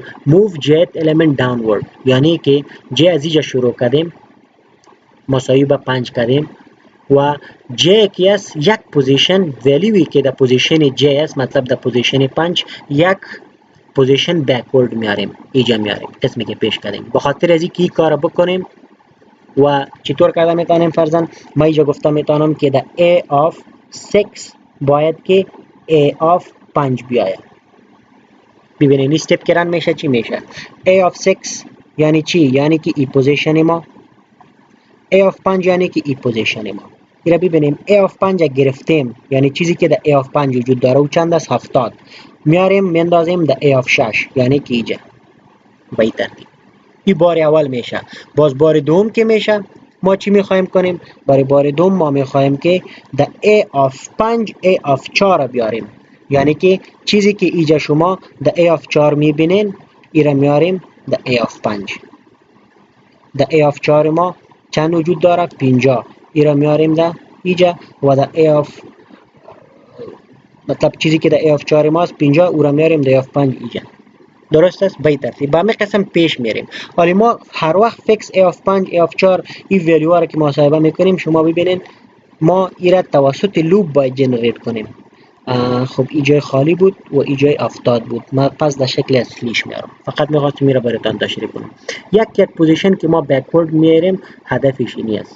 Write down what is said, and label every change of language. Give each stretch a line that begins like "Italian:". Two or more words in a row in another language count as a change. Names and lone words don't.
English: move jth element downward.
Persian: یعنی که j از اینجا شروع کردیم مساوی به 5 کردیم و j کی است؟ یک پوزیشن ولیوی که در پوزیشن j است، مطلب در پوزیشن 5 یک پوزیشن بکورد میاریم. اینجا میاریم قسمی که پیش کردیم. به خاطر از اینکه این کار بکنیم و چطور کرده میتونیم؟ فرضاً ما اینجا گفتم میتونم که در
English: a of 6
Persian: باید که
English: a of 5
Persian: بیاید. ببینید این استپ که رن میشه چی میشه؟
English: a of 6
Persian: یعنی چی؟ یعنی که ای پوزیشن ما.
English: a of 5
Persian: یعنی که ای پوزیشن ما. اینا ببینیم
English: a of 5
Persian: گرفتیم یعنی چیزی که در
English: a of 5
Persian: وجود داره و چند است؟ 70. میاریم میندازیم در
English: a of 6
Persian: یعنی که اینجا به این ترتیب. این بار اول میشه. باز بار دوم که میشه ما چی میخوایم کنیم؟ برای بار دوم ما میخوایم که در
English: a of 5 a of 4
Persian: بیاریم. یعنی که چیزی که اینجا شما در
English: a of 4
Persian: میبینین ایره میاریم در
English: a of 5.
Persian: در
English: a of 4
Persian: ما چند وجود داره؟ 50. ایره میاریم در اینجا و در
English: a of
Persian: مطلب چیزی که در
English: a of 4
Persian: ماست 50 او را میاریم در
English: a of 5
Persian: اینجا. درست است. به این ترتیب با همین قسم پیش میریم. حالا ما هر وقت فیکس
English: a of 5 a of 4
Persian: این ولیو را که محاسبه میکنیم شما ببینید ما ایره توسط لوپ باید جنریت کنیم. خب این جای خالی بود و این جای افتاد بود. ما پس در شکل اصلیش میارم. فقط میخواستم میره براتون تشریح کنم. یک پوزیشن که ما بکورد میاریم هدفش اینی است.